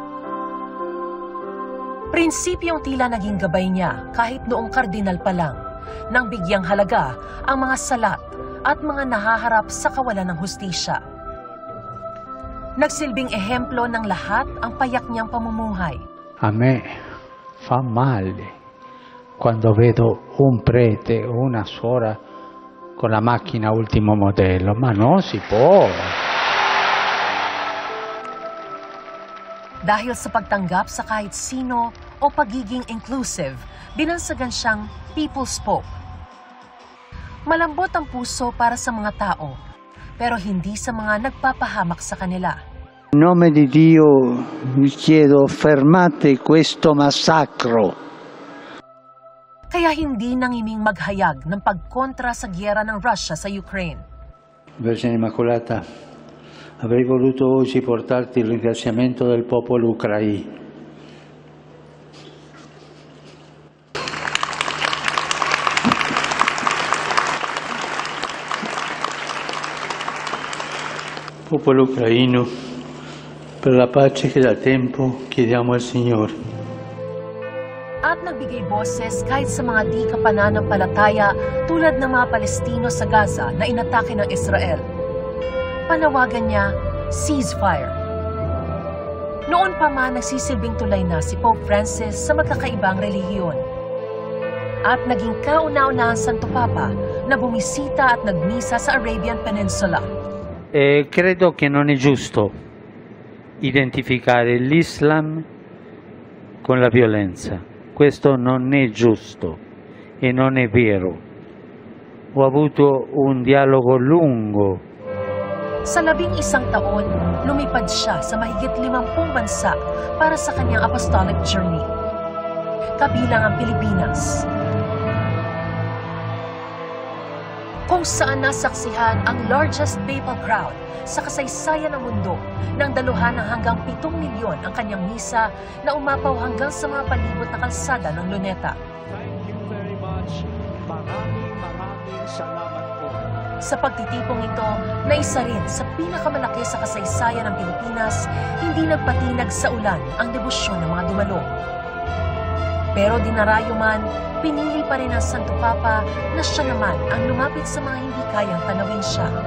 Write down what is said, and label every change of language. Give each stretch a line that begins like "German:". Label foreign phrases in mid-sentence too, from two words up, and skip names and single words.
Filipino: Prinsipyong tila naging gabay niya kahit noong kardinal pa lang, nang bigyang halaga ang mga salat at mga nahaharap sa kawalan ng hustisya. Nagsilbing ehemplo ng lahat ang payak niyang pamumuhay.
Italian: A me fa male quando vedo un prete o una suora con la macchina ultimo modello, ma non si può.
Filipino: Dahil sa pagtanggap sa kahit sino o pagiging inclusive, binansagan siyang People's Pope. Malambot ang puso para sa mga tao, pero hindi sa mga nagpapahamak sa kanila.
Italian: In nome di Dio vi chiedo fermate questo massacro.
Filipino: Kaya hindi nangiming maghayag ng pagkontra sa giyera ng Russia sa Ukraine.
Italian: Vergine Immacolata, avrei voluto oggi portarti il ringraziamento del popolo ucraino. Popolo ucraino, per la pace che da tempo chiediamo al Signore.
Filipino: At nagbigay boses kahit sa mga di kapananampalataya tulad ng mga Palestino sa Gaza na inatake ng Israel. Panawagan niya, ceasefire. Noon pa man nagsisilbing tulay na si Pope Francis sa magkakaibang relihiyon. At naging kauna-unahang Santo Papa na bumisita at nagmisa sa Arabian Peninsula.
Italian: Credo che non è giusto identificare l'Islam con la violenza. Questo non è giusto e non è vero. Ho avuto un dialogo lungo.
Filipino: Sa 11 taon, lumipad siya sa mahigit 50 bansa para sa kanyang
English: apostolic journey.
Filipino: Kabilang ang Pilipinas, kung saan nasaksihan ang
English: largest papal crowd
Filipino: sa kasaysayan ng mundo nang daluhan ng hanggang 7 milyon ang kanyang misa na umapaw hanggang sa mga palibot na kalsada ng Luneta.
English: Thank you very much.
Filipino: Maraming salamat po. Sa pagtitipong ito, na isa rin sa pinakamalaki sa kasaysayan ng Pilipinas, hindi nagpatinag sa ulan ang debosyon ng mga dumalo. Pero dinarayo man, pinili pa rin ang Santo Papa na siya naman ang lumapit sa mga hindi kayang tanawin siya.